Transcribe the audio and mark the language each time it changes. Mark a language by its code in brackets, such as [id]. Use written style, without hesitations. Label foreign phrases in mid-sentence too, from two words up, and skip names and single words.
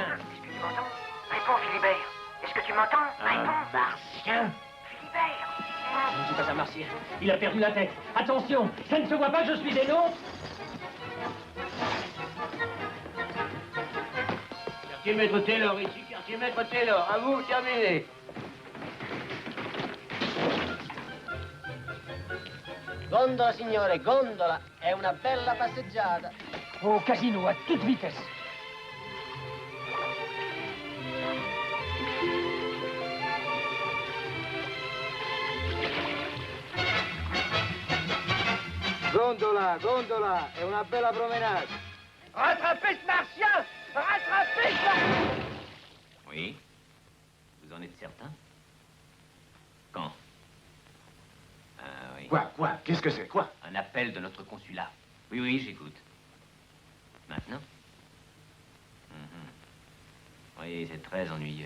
[fr] Est-ce que tu m'entends? Réponds, Philibert. Est-ce que tu m'entends? Réponds. Martien? Philibert. Je ne suis pas un martien. Il a perdu la tête. Attention, ça ne se voit pas que je suis des nôtres. Quartier maître Taylor, ici, quartier maître Taylor. À vous, terminé. [it] Gondola, signore, gondola. È una bella passeggiata. [fr] Au casino, à toute vitesse. [it] Gondola, gondola, è una bella promenade. [fr] Rattrapez ce martien! Rattrapez ce martien! Oui. Vous en êtes certain? Quand? Ah oui. Quoi? Qu'est-ce que c'est? Quoi? Un appel de notre consulat. Oui, j'écoute. Maintenant? Oui, c'est très ennuyeux.